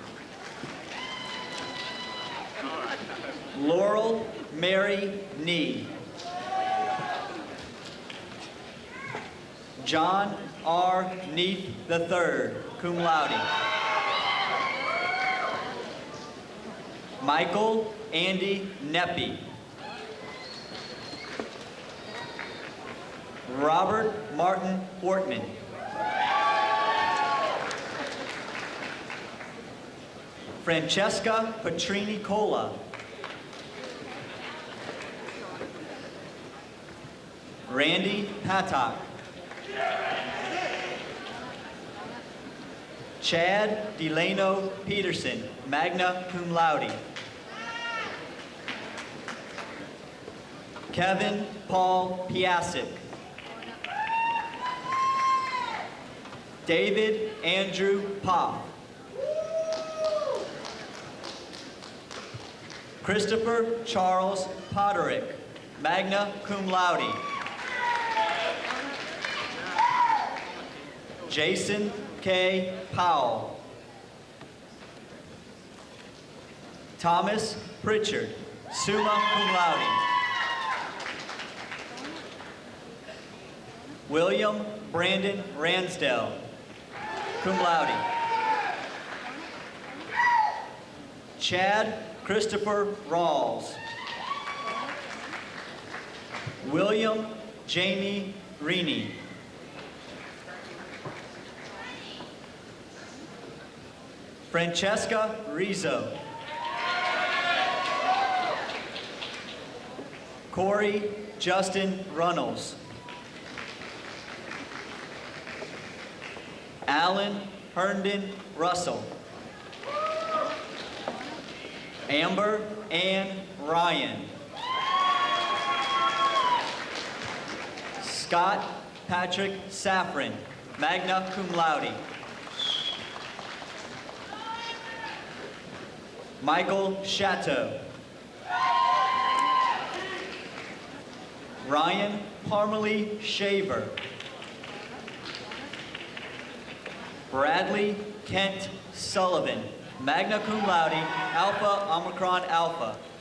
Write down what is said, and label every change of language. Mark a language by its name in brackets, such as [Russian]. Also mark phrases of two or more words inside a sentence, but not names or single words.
[English] Laurel Mary Nee. John R. Neath III, [Latin] cum laude. [English] Michael Andy Neppy. Robert Martin Ortman. Francesca Petrini Cola. Randy Patak. Chad Delano Peterson, [Latin] magna cum laude. [English] Kevin Paul Piasek. David Andrew Popp. Christopher Charles Potterick, [Latin] magna cum laude. [English] Jason K. Powell. Thomas Pritchard, [Latin] summa cum laude. [English] William Brandon Ransdell, [Latin] cum laude. [English] Chad Christopher Rawls. William Jamie Reaney. Francesca Rizzo. Corey Justin Runnels. Alan Herndon Russell. Amber Ann Ryan. Scott Patrick Safran, [Latin] magna cum laude. [English] Michael Chateau. Ryan Parmalee Shaver. Bradley Kent Sullivan, [Latin] magna cum laude, [English] Alpha Omicron Alpha.